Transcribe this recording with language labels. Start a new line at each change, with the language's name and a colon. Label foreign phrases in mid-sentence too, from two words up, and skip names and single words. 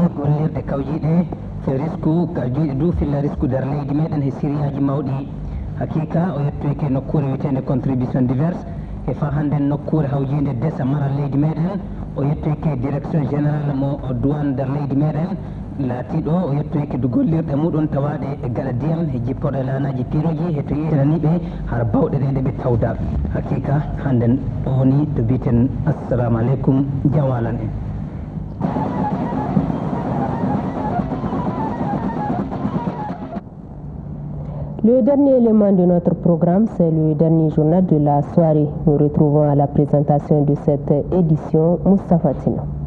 Fula: gollirde kawjiɗe risque ka juuɗe dow filla risque nder leydi meɗen he sériyaji mawɗi hakika o yettoyke nokkure wiyetede
French: contribution diverse
Fula: e fa hannden nokkure hawjide desa maral leydi meɗen o yettoyke
French: direction général
Fula: mo douane nder leydi meɗen laatiɗo o yettoyke do gollirɗe muɗum tawaɗe e gaɗa ndiyam e jipporɗe lanaji piroji e to yitananiɓe har bawɗe ɗe nde ɓe tawda hakika hannden o woni to mbiten
Arabic: السلام عليكم
Fula: jawalan en.
French: Le dernier élément de notre programme, c'est le dernier journal de la soirée. Nous retrouvons à la présentation de cette édition Moustapha Tino.